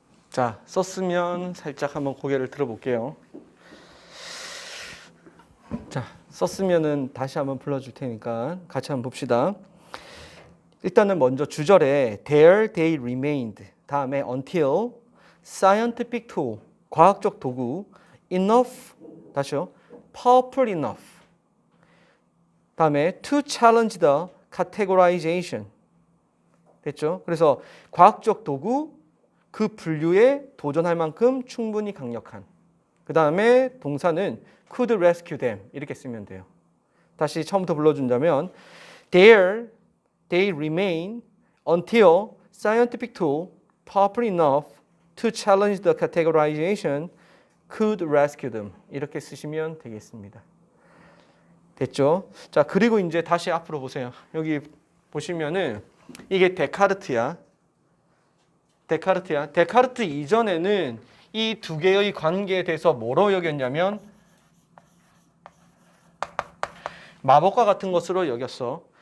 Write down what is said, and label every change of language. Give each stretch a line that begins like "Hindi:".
Korean: 자, 썼으면 살짝 한번 고개를 들어볼게요. 자, 썼으면은 다시 한번 불러줄 테니까 같이 한번 봅시다. 일단은 먼저 주절에
English: there they remained, 다음에 until, scientific tool,
Korean: 과학적 도구,
English: enough,
Korean: 다시요,
English: powerful enough, 다음에 to challenge the categorization.
Korean: 됐죠? 그래서 과학적 도구, 그 분류에 도전할 만큼 충분히 강력한. 그 다음에 동사는
English: could rescue them
Korean: 이렇게 쓰면 돼요. 다시 처음부터 불러준다면
English: they remain until scientific tool powerful enough to challenge the categorization could rescue them
Korean: 이렇게 쓰시면 되겠습니다. 됐죠? 자, 그리고 이제 다시 앞으로 보세요. 여기 보시면은 이게 데카르트야. 데카르트 이전에는 이 두 개의 관계에 대해서 뭐로 여겼냐면 마법과 같은 것으로 여겼어.